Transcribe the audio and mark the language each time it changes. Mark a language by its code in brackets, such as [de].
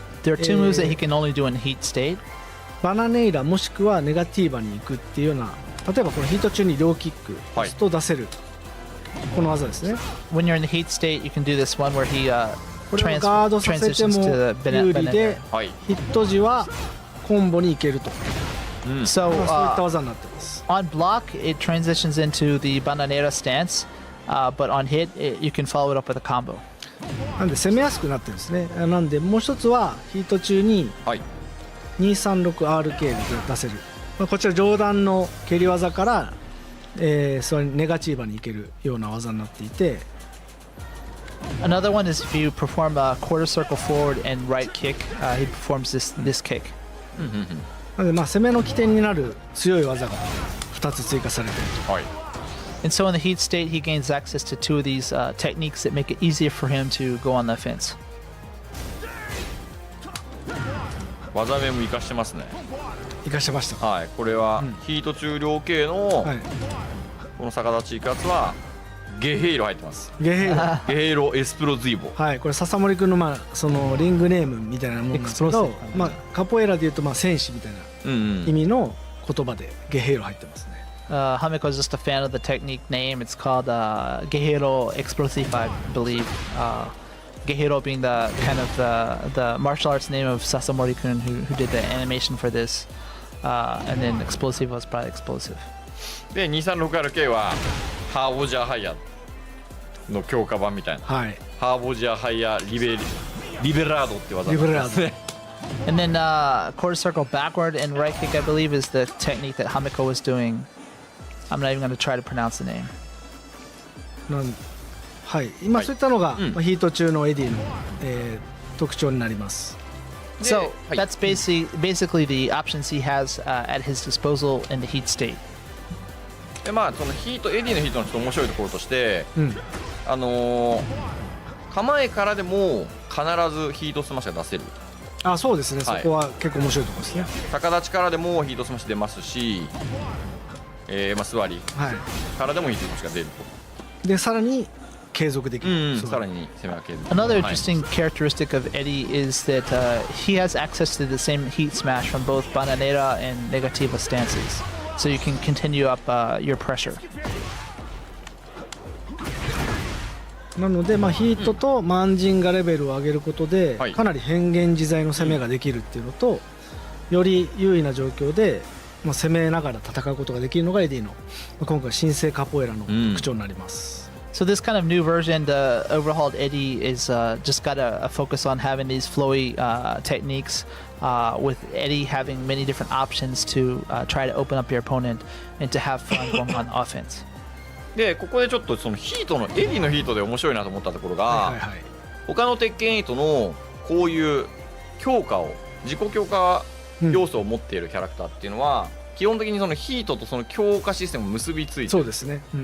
[en] There are two moves that he can only do in heat state. [ja] バナネイラもしくはネガティーバに行くっていうような、例えばこのヒート中に両キック押すと出せる、この技ですね。 [en] When you're in the heat state, you can do this one where he [ja] これをガードさせても有利で、ヒット時はコンボに行けると。 [en] So [ja] そういった技になってます。 [en] On block, it transitions into the bananera stance, but on hit, you can follow it up with a combo. [ja] なんで攻めやすくなってるんですね。なんでもう一つはヒート中に 236RK で出せる、まあ、こちら上段の蹴り技から、それネガチーバに行けるような技になっていて。 [en] Another one is if you perform a quarter circle forward and right kick, he performs this kick. [ja] なのでまあ攻めの起点になる強い技が2つ追加されていると。 [en] And so in the heat state, he gains access to two of these techniques that make it easier for him to go on the offense. [ja] 技名も活かしてますね。活かしてました。はい、これはヒート中量系のこの逆立ちいくやつはゲヘイロ入ってます。ゲヘイロ。ゲヘイロエスプロズイボ。はい、これ笹森君のまあそのリングネームみたいなものなんですけど、まあカポエラでいうとまあ戦士みたいな意味の言葉でゲヘイロ入ってますね。 [en] Hamiko is just a fan of the technique name. It's called Guerrero Explosive, I believe. Guerrero being the kind of the martial arts name of Sasamori-kun, who did the animation for this, and then Explosive was probably explosive. [ja] で 236RK はハーボジャーハイヤーの強化版みたいな。はい。ハーボジャーハイヤーリベラードって技ですね。 [en] And then quarter circle backward and right kick, I believe, is the technique that Hamiko was doing. I'm not even going to try to pronounce the name. [ja] はい、今そういったのが、まあ、ヒート中のエディの、特徴になります。 [en] So that's basically the options he has at his disposal in the heat state. [ja] でまあそのヒートエディのヒートのちょっと面白いところとして、構えからでも必ずヒートスマッシュが出せる。あ、そうですね、そこは結構面白いところですね。逆立ちからでもヒートスマッシュ出ますし、まあ座りからでもヒートスマッシュが出ると。でさらに継続できる。さらに攻めが継続。 [en] Another interesting characteristic of Eddy is that he has access to the same heat smash from both Bananera and Negativa stances, so you can continue up your pressure. [ja] なので、まあ、ヒートとマンジンガレベルを上げることで、かなり変幻自在の攻めができるっていうのと、より優位な状況で、まあ、攻めながら戦うことができるのがエディの今回新生カポエラの特徴になります。 [en] So this kind of new version, the overhauled Eddy is just got a focus on having these flowy techniques, with Eddy having many different options to try to open up your opponent and to have fun going on offense. [ja] でここでちょっとそのヒートのエディのヒートで面白いなと思ったところが、他の鉄拳8のこういう強化を自己強化要素を持っているキャラクターっていうのは、基本的にそのヒートとその強化システムを結びついて、そうですね、